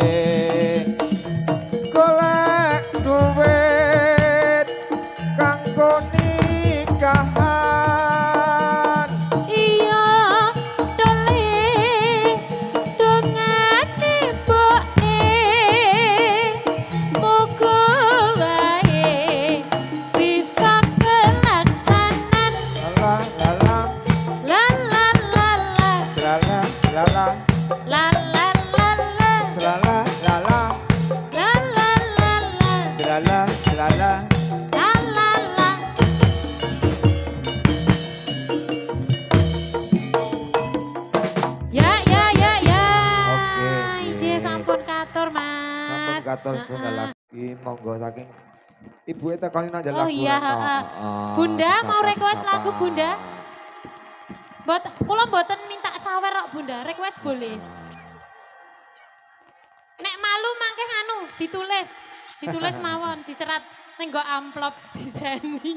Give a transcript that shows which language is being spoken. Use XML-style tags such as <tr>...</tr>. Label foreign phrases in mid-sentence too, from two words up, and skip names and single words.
<jv>golek duit kanggo nikahan. Iya dole dongane mboke muga wae bisa kelaksanan. La la la La la la la selala selala la la la la selala la la la la la la selala selala. la la la. Ya ya ya ya.</jv> <id>Oke, Ije oke.</id> <jv>sampun katur Sampun Mas. katur Heeh. setunggal lagi monggo saking ibu itu kali nang</jv> <id>Oh iya, Bunda mau request lagu Bunda?</id> <jv>Kula mboten minta sawer kok Bunda, request boleh. Nek malu mangke anu ditulis mawon, diserat ning nggo amplop diseni.</jv>